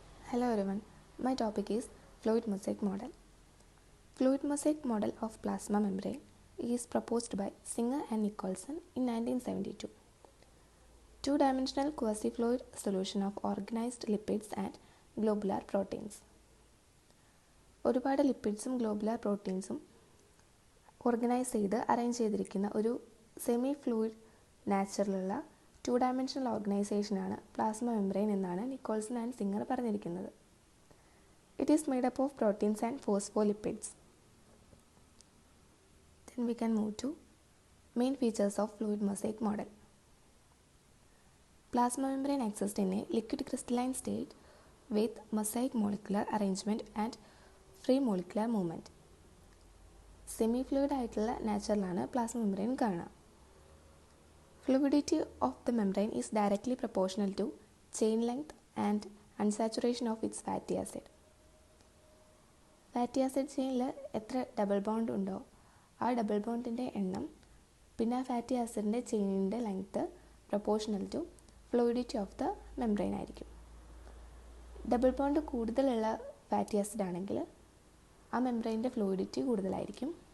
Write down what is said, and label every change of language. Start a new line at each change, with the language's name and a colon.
English: Hello everyone, my topic is fluid mosaic model. Fluid mosaic model of plasma membrane is proposed by Singer and Nicholson in 1972. Two-dimensional quasi-fluid solution of organized lipids and globular proteins.
Malayalam: ഒരുപാട് ലിപ്പിഡ്സും globular പ്രോട്ടീൻസും organise ചെയ്ത് arrange ചെയ്തിരിക്കുന്ന ഒരു semi fluid നാച്ചറിലുള്ള two dimensional ഓർഗനൈസേഷനാണ് plasma membrane എന്നാണ് Nicholson and singer പറഞ്ഞിരിക്കുന്നത്.
English: It is made up of proteins and phospholipids. Then we can move to main features of fluid mosaic model. Plasma membrane exists in a liquid crystalline state with mosaic molecular arrangement and free molecular movement.
Malayalam: Semi fluid ആയിട്ടുള്ള നാച്ചുറലാണ് plasma membrane കാണുക.
English: Fluidity of the membrane is directly proportional to chain length and unsaturation of its fatty acid.
Malayalam: Fatty acid ചെയിനിൽ എത്ര double bond ഉണ്ടോ ആ double ബോണ്ടിൻ്റെ എണ്ണം പിന്നെ ആ fatty ആസിഡിൻ്റെ ചെയിനിൻ്റെ length proportional to fluidity of the membrane ആയിരിക്കും. Double bond കൂടുതലുള്ള fatty acid ആണെങ്കിൽ ആ മെംബ്രെയിൻ്റെ ഫ്ലൂയിഡിറ്റി കൂടുതലായിരിക്കും.